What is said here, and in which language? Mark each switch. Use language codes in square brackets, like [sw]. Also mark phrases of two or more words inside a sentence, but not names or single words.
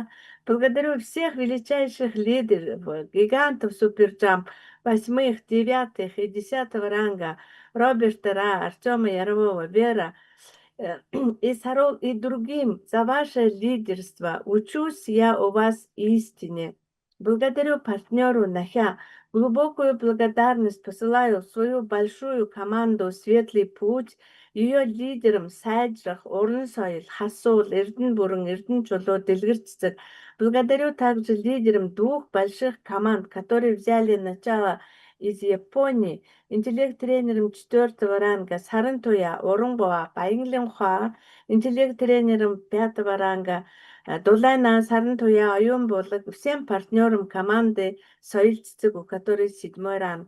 [ru] Благодарю всех величайших лидеров, гигантов Суперджамп 8, 9 и 10 ранга, Роберта Ра, Артема Ярового, Вера и Сарол и другим за ваше лидерство. Учусь я у вас истине. Благодарю партнеру Нахя. Глубокую благодарность посылаю в свою большую команду «Светлый путь», ее лидерам Сайджрах, Уран соёл, Хасул, Эрдэн бүрэн, Эрдэн чулуу, Дэлгэр цэцэг. Благодарю также лидерам двух больших команд, которые взяли начало из Японии, интеллект-тренером 4-го ранга Сарантуя, Урангуй, Баян Левха, интеллект-тренером 5-го ранга Долэна, Сарантуя, оюун болог, всем партнерам команды «Соёл цэцэг», у которой 7-й ранг.